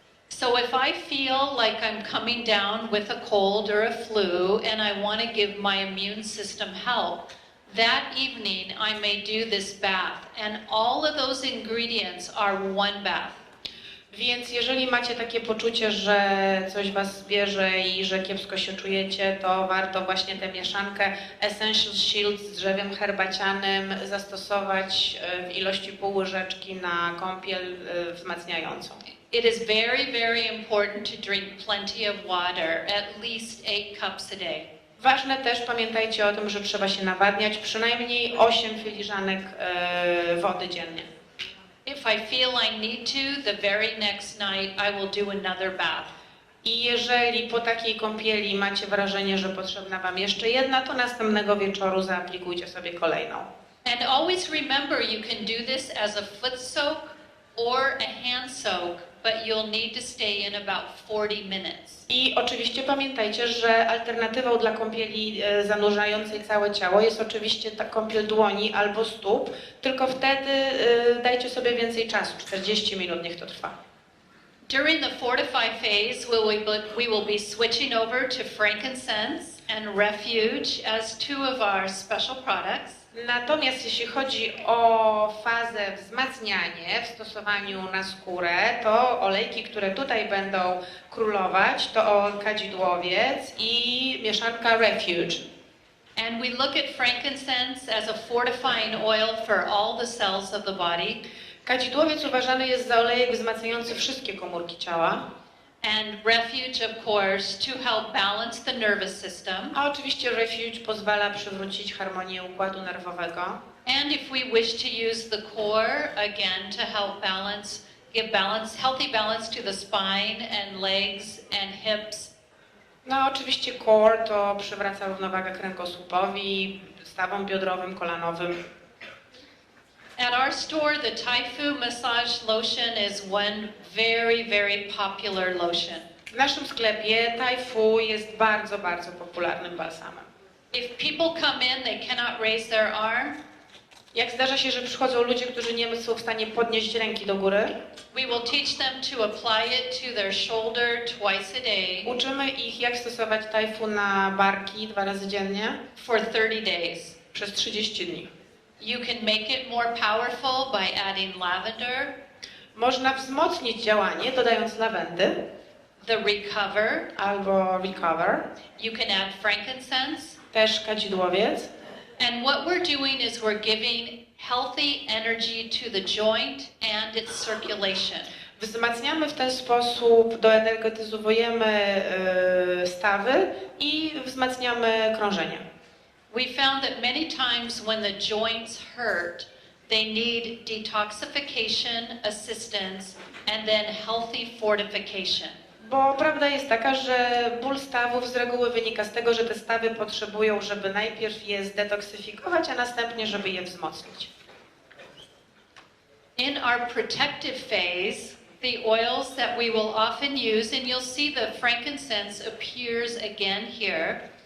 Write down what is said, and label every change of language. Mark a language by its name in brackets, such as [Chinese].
[English] So if I feel like I'm coming down with a cold or a flu and I want to give my immune system help, that evening I may do this bath, and all of those ingredients are one bath. [Polish] Więc jeżeli macie takie poczucie, że coś was bierze i że kiepsko się czujecie, to warto właśnie tę mieszankę Essential Shield z drzewem herbacianym zastosować w ilości pół łyżeczki na kąpiel wzmacniającą. [English] It is very, very important to drink plenty of water, at least 8 cups a day. [Polish] Ważne też, pamiętajcie o tym, że trzeba się nawadniać, przynajmniej 8 filiżanek wody dziennie. [English] If I feel I need to, the very next night I will do another bath. [Polish] I jeżeli po takiej kąpieli macie wrażenie, że potrzebna Wam jeszcze jedna, to następnego wieczoru zaaplikujcie sobie kolejną. [English] And always remember you can do this as a foot soak or a hand soak, but you'll need to stay in about 40 minutes. [Polish] I oczywiście pamiętajcie, że alternatywą dla kąpieli zanurzającej całe ciało jest oczywiście ta kąpiel dłoni albo stóp, tylko wtedy dajcie sobie więcej czasu, 40 minut niech to trwa. [English] During the fortify phase, we will be switching over to frankincense and refuge as two of our special products. [Polish] Natomiast jeśli chodzi o fazę wzmacnianie w stosowaniu na skórę, to olejki, które tutaj będą królować, to kadzidłowiec i mieszanka Refuge. [English] And we look at frankincense as a fortifying oil for all the cells of the body. [Polish] Kadzidłowiec uważany jest za olejek wzmacniający wszystkie komórki ciała. [English] And refuge, of course, to help balance the nervous system. [Polish] A oczywiście Refuge pozwala przywrócić harmonię układu nerwowego. [English] And if we wish to use the core, again, to help give healthy balance to the spine and legs and hips. [Polish] No oczywiście core to przywraca równowagę kręgosłupowi, stawom biodrowym, kolanowym. [English] At our store, the Taifu massage lotion is one very, very popular lotion. [Polish] W naszym sklepie Taifu jest bardzo, bardzo popularnym balsamem. [English] If people come in, they cannot raise their arm. [Polish] Jak zdarza się, że przychodzą ludzie, którzy nie są w stanie podnieść ręki do góry, [English] we will teach them to apply it to their shoulder twice a day. [Polish] Uczymy ich, jak stosować Taifu na barki 2 razy dziennie [English] for 30 days. [Polish] Przez 30 dni. [English] You can make it more powerful by adding lavender. [Polish] Można wzmocnić działanie dodając lawendy. [English] The recover. [Polish] Albo recover. [English] You can add frankincense. [Polish] Też kadzidłowiec. [English] And what we're doing is we're giving healthy energy to the joint and its circulation. [Polish] Wzmacniamy w ten sposób, doenergetyzujemy stawy i wzmacniamy krążenie. [English] We found that many times when the joints hurt, they need detoxification, assistance, and then healthy fortification. [Polish] Bo prawda jest taka, że ból stawów z reguły wynika z tego, że te stawy potrzebują, żeby najpierw je zdetoksyfikować, a następnie, żeby je wzmocnić. [English] In our protective phase, the oils that we will often use, and you'll see the frankincense appears again here.